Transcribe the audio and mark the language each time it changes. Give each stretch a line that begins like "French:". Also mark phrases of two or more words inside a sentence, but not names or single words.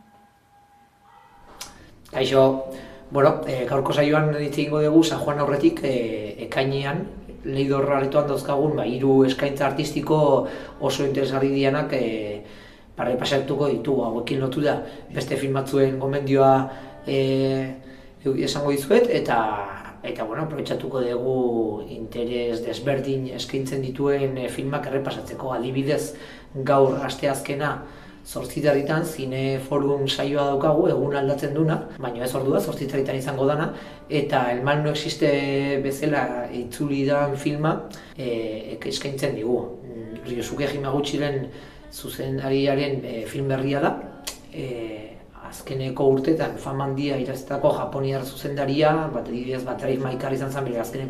Basque: Kaixo, gaurko saioan hitz egingo dugu San Juan aurretik ekainean, Leidor aretoan dauzkagun 3 eskaintza artistiko oso interesgarri dianak pasatuko ditugu, hauekin lotu da beste film batzuen gomendioa esango dizuet, eta aprobetxatuko dugu interes desberdin eskaintzen dituen filmak errepasatzeko. Adibidez, gaur asteazkena 8:00 Zine Forum saioa daukagu, egun aldatzen duna, baina ez ordua, 8:00 izango dana, eta El mal no existe bezala itzuli dan filma eskaintzen digu. Ryosuke Hamaguchiren zuzendariaren film berria da, azkeneko urtetan fama handia irazetako japoniar zuzendaria, adibidez Battery Maikar izan zen bere azkeneko